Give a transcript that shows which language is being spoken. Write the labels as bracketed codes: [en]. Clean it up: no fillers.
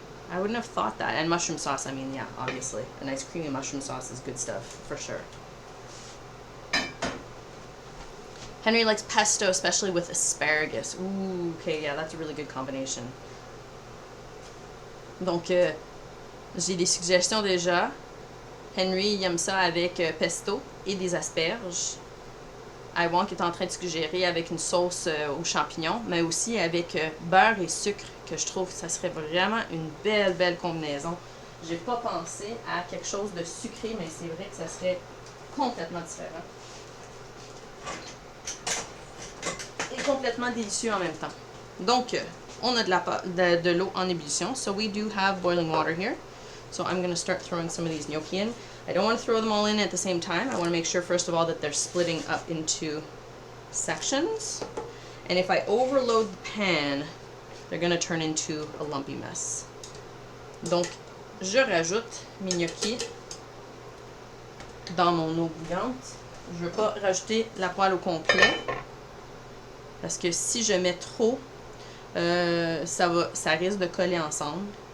[en] I wouldn't have thought that. And mushroom sauce, I mean, yeah, obviously. A nice creamy mushroom sauce is good stuff, for sure. Henry likes pesto, especially with asparagus. Ooh, okay, yeah, that's a really good combination. [fr] Donc, j'ai des suggestions déjà. Henry, il aime ça avec pesto et des asperges. Iwonk est en train de suggérer avec une sauce aux champignons, mais aussi avec beurre et sucre, que je trouve que ça serait vraiment une belle, belle combinaison. J'ai pas pensé à quelque chose de sucré, mais c'est vrai que ça serait complètement différent. Et complètement délicieux en même temps. Donc, on a de l'eau en ébullition. [en] So we do have boiling water here. So I'm going to start throwing some of these gnocchi in. I don't want to throw them all in at the same time. I want to make sure, first of all, that they're splitting up into sections. And if I overload the pan, they're going to turn into a lumpy mess. [fr] Donc, je rajoute mes gnocchis dans mon eau bouillante. Je ne veux pas rajouter la poêle au complet parce que si je mets trop, ça risque de coller ensemble.